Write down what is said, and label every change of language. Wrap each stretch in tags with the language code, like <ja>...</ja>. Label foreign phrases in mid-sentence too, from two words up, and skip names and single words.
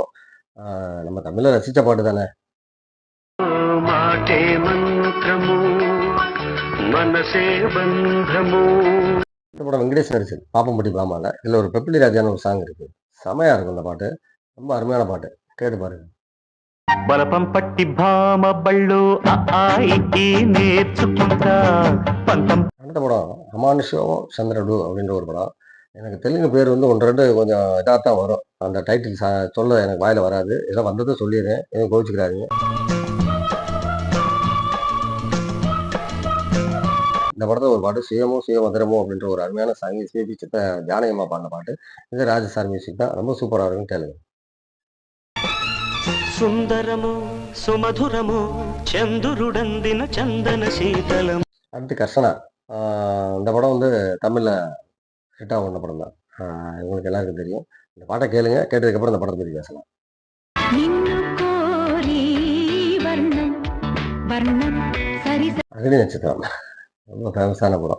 <ta>நம்ம தமிழில் ரசித்த பாட்டு தானே. இந்த படம் வெங்கடேஷ் நடிச்சது பாப்பம்பட்டி பாமால. இதில் ஒரு பெப்பிலி ராஜான்னு ஒரு சாங் இருக்கு, செமையா இருக்கும் இந்த பாட்டு. ரொம்ப அருமையான பாட்டு, கேட்டு பாருங்க.</ta> <te>బలపం పట్టి భామ బళ్ళు నేర్చుకుంటా పంతం.</te> <ta>அடுத்த படம் அமானுஷம் சந்திரடு அப்படின்ற ஒரு படம். எனக்கு தெலுங்கு பேர் வந்து ஒன்று ரெண்டு கொஞ்சம் இதாக தான் வரும். அந்த டைட்டில் சொல்ல எனக்கு வாயில வராது. ஏதோ வந்ததை சொல்லிடுறேன், எதுவும் கோவிச்சுக்கிறாதீங்க. இந்த படத்தில் ஒரு பாட்டு சுயமோ சுயமந்திரமோ அப்படின்ற ஒரு அருமையான சாங். எஸ்பிபி சித்த ஜானகமா பாடின பாட்டு. இது ராஜசார் மியூசிக் தான். ரொம்ப சூப்பராக இருக்குன்னு கேளுங்க.</ta> <te>సుందరము సుమధురము చంద్రుడందిన చందన శీతలం.</te> <ta>அடுத்து கர்சனா. இந்த படம் வந்து தமிழில் ஹிட்டாக ஓடின படம் தான். இவங்களுக்கு எல்லாருக்கும் தெரியும். இந்த பாட்டை கேளுங்க, கேட்டதுக்கப்புறம் இந்த படத்தை பற்றி பேசலாம். அக்னி நட்சத்திரம் ரொம்ப ஃபேமஸான படம்.</ta>